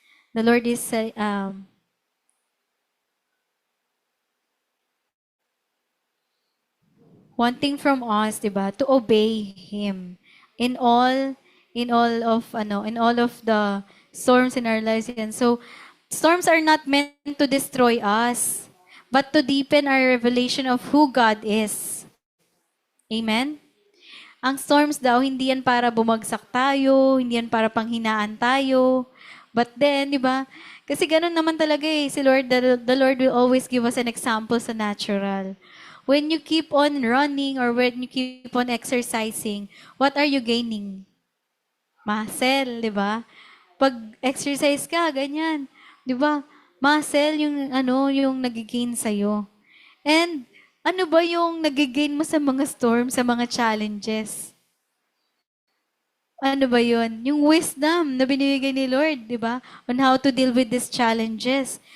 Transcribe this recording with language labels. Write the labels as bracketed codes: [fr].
[en] The Lord is wanting from us, diba, to obey Him in all of the storms in our lives. And so, storms are not meant to destroy us, but to deepen our revelation of who God is. Amen? [tl] Ang storms daw, hindi yan para bumagsak tayo, hindi yan para panghinaan tayo. [en] But then, di ba? [tl] Kasi ganun naman talaga si Lord, [en] the Lord will always give us an example sa natural. When you keep on running or when you keep on exercising, what are you gaining? [tl] Muscle, di ba? Pag exercise ka, ganyan. Di ba? Muscle yung nagigain sa'yo. And, ano ba yung nagigain mo sa mga storms, sa mga challenges? Ano ba yun? Yung wisdom na binibigay ni Lord, di ba? [en] On how to deal with these challenges.